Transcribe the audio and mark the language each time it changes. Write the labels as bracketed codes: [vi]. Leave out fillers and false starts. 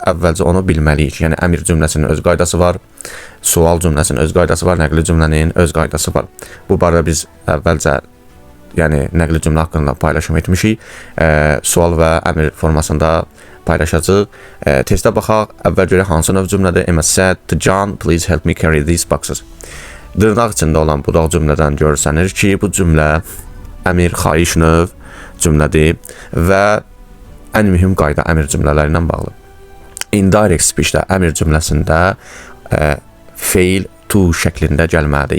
[az] Əvvəlcə onu bilməliyik. Yəni əmr cümləsinin öz qaydası var, sual cümləsinin öz qaydası var, nəqli cümlənin öz qaydası var. Bu barədə biz əvvəlcə nəqli cümlə haqqında paylaşım etmişik. Sual və əmr formasında paylaşacağıq. Testə baxaq. Əvvəl görək hansı növ cümlədir. [en] Emma said to John, please help me carry these boxes. [az] Dırnaq içində olan budaq cümlədən görsənir ki, bu cümlə əmr xahiş növ cümlədir və ən mühüm qayda əmr cümlələri ilə bağlı. Indirect speechdə əmr cümləsində feil to şəklində gəlməlidir.